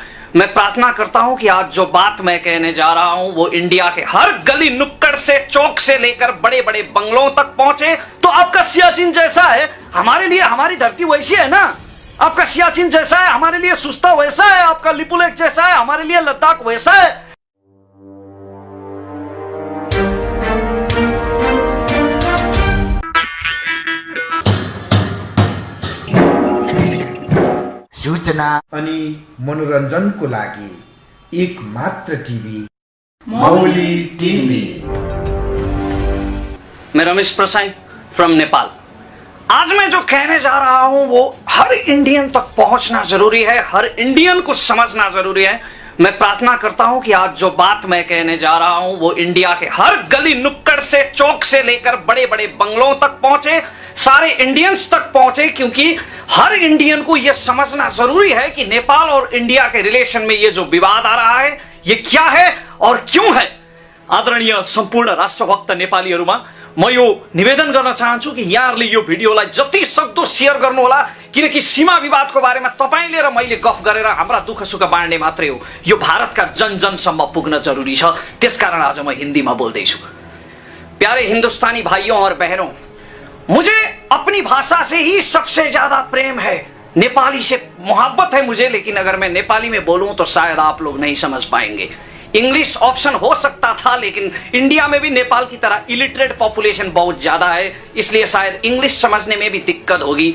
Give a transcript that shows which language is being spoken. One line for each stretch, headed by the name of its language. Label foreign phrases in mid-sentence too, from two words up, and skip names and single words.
Hindi: मैं प्रार्थना करता हूं कि आज जो बात मैं कहने जा रहा हूं वो इंडिया के हर गली नुक्कड़ से, चौक से लेकर बड़े बड़े बंगलों तक पहुंचे। तो आपका सियाचिन जैसा है, हमारे लिए हमारी धरती वैसी है ना। आपका सियाचिन जैसा है, हमारे लिए सुस्ता वैसा है। आपका लिपुलेख जैसा है, हमारे लिए लद्दाख वैसा है।
Nepali: सूचना अनि मनोरञ्जनको लागि एक मात्र टिभी, मौली टिभी।
Hindi: मैं रमेश प्रसाई फ्रॉम नेपाल। आज मैं जो कहने जा रहा हूं वो हर इंडियन तक पहुंचना जरूरी है, हर इंडियन को समझना जरूरी है। मैं प्रार्थना करता हूं कि आज जो बात मैं कहने जा रहा हूं वो इंडिया के हर गली नुक्कड़ से, चौक से लेकर बड़े बड़े बंगलों तक पहुंचे, सारे इंडियंस तक पहुंचे। क्योंकि हर इंडियन को यह समझना जरूरी है कि नेपाल और इंडिया के रिलेशन में ये जो विवाद आ रहा है ये क्या है और क्यों है।
Nepali: आदरणीय सम्पूर्ण राष्ट्रभक्त नेपालीहरुमा म यो निवेदन गर्न चाहन्छु कि यहाँहरुले यो भिडियोलाई जति सक्दो शेयर गर्नु होला, किनकि सीमा विवादको बारेमा तपाईले र मैले गफ गरेर हाम्रा दुःख सुख बाँड्ने मात्रै हो, यो भारतका जन जनसम्म पुग्न जरुरी छ। त्यसकारण आज म हिन्दीमा बोल्दै छु।
Hindi: प्यारे हिंदुस्तानी भाइयों और बहनों, मुझे अपनी भाषा से ही सबसे ज्यादा प्रेम है, नेपाली से मोहब्बत है मुझे। लेकिन अगर मैं नेपाली में बोलूं तो शायद आप लोग नहीं समझ पाएंगे।
English: English option
Hindi: हो सकता था, लेकिन इंडिया में भी नेपाल की तरह
English: illiterate population
Hindi: बहुत ज्यादा है, इसलिए शायद इंग्लिश समझने में भी दिक्कत होगी।